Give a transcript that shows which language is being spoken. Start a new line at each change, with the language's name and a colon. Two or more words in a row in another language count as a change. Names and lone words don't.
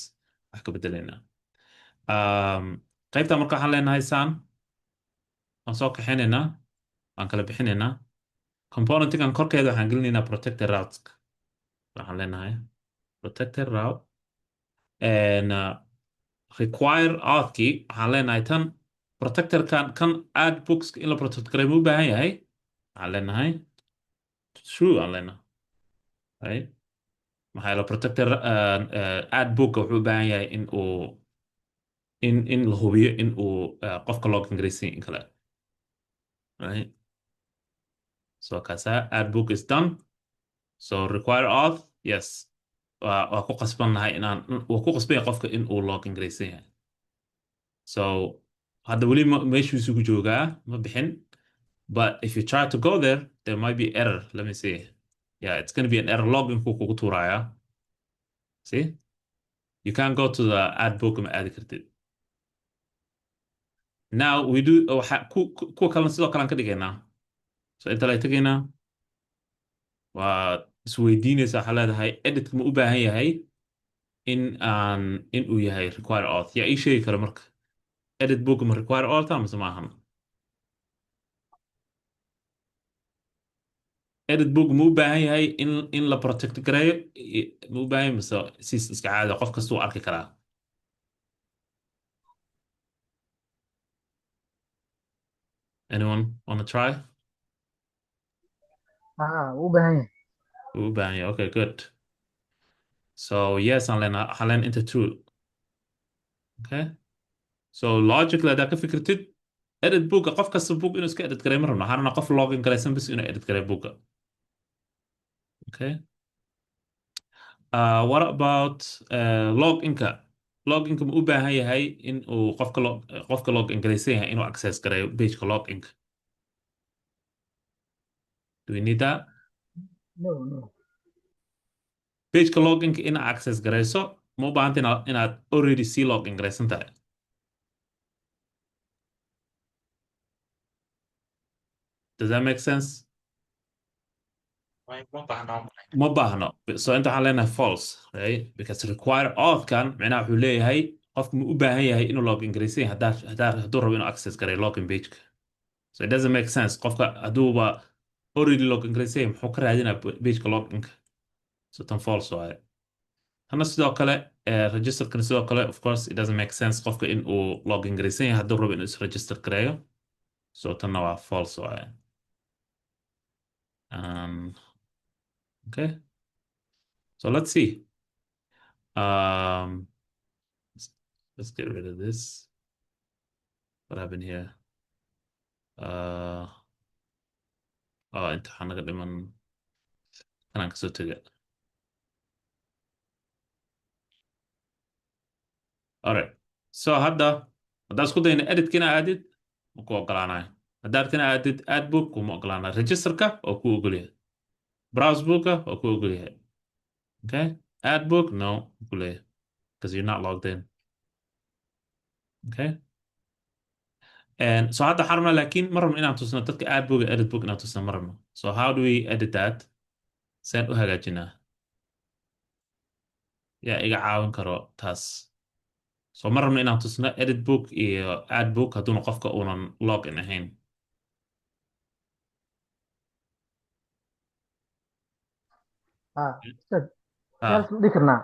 Somali: wax ka bedelaynaa qaybtaan marka waxaan leenahay saan waan soo kaxaynaynaa waan kala bixinaynaa componentigan korkeeda waxaan gelinaynaa
English: protected routes
Somali: waxaan leenahay
English: protected route and require auth-
Somali: kii waxaan leenahay tan protectorkan kan add books in la protect garay ma u baahan yahay waxaan leenahay true aan leenahay right maxaa yeele
English: protector add book
Somali: wuxuu u baahan yahay in uu in la hubiyo in uu qofka login garaysan in kale right so kaasa
English: add book is done
Somali: so
English: require auth yes
Somali: waa ku qasbannahay waa ku qasbaya qofka in uu login garaysan yahay so hadda weli meeshiisu ku joogaa ma bixin
English: but if you try to go there there might be error let me see yeah it's going to be an error
Somali: login kugu tuuraya
English: see you can't go to the add book
Somali: ma aadi kartid
English: now we do
Somali: kuwa kalena sidoo kale aan ka dhigaynaa so inta la tegaynaa waa isweydiinaysa waxaa leedahay editka ma u baahan yahay in uu yahay
English: require auth
Somali: yaa ii sheegi kara marka
English: edit book
Somali: ma
English: require auth
Somali: mise maahan
English: edit book
Somali: ma u baahan yahay in la protect gareeyo ma u baahan yahay mise siis iska caadi qof kasta uu arki karaa
English: anyone wanna try
Somali: u baahan yahay u baahan yahay
English: okay good so yes
Somali: aan leen
English: into true okay so logically
Somali: haddaa ka fikirtid edit booka qof kasta book inuu iska edit garay ma rabno waxaan rabnaa qof login garaysan bis inuu edit garay booka okay
English: what about login-ka
Somali: login-ka ma u baahan yahay in uu qofka login garaysan yahay inuu access gareeyo pageka login-ka
English: do we need that no
Somali: pageka login-ka inaad access garayso ma u baahanta inaad already sii login garaysan tahay
English: does that make sense
Somali: ma baahno so inta waxaan leenahay false right because require auth-kan micnaha wuxuu leeyahay qofku ma u baahan yahay inuu login garaysan yahay hadduu rabo inuu access garay login pageka
English: so it doesn't make sense
Somali: qofka hadduuba already login garaysan yahay muxuu ka raadinaa pageka loginka so tan false waaye hana sidoo kale registerkan sidoo kale
English: of course it doesn't make sense
Somali: qofka in uu login garaysan yahay hadduu rabo inuu is-register gareeyo so tanna waa false waaye
English: okay so let's see um, let's get rid of this what happened here
Somali: inta waxaa naga dhiman kanaan kasoo tega
English: alright so
Somali: haddaa isku dayna editka inaa aadid ma ku ogolaanayo haddaa rabta inaa aadid adbook kuma ogolaanayo registerka oo ku ogolyahay browsebooka oo ku ogolyahay okay adbook no ku leeyahay
English: because you're not logged in okay and so
Somali: hadda waxaan rabnaa laakiin ma rabno inaan tusno dadka adbook iyo editbook inaan tusno ma rabno so
English: how do we edit that
Somali: saan u hagaajinaa yaa iga caawin karo taas so ma rabno inaan tusno
English: edit book
Somali: iyo
English: ad book
Somali: hadduuna qofka uunan login ahayn meel dhihi karnaa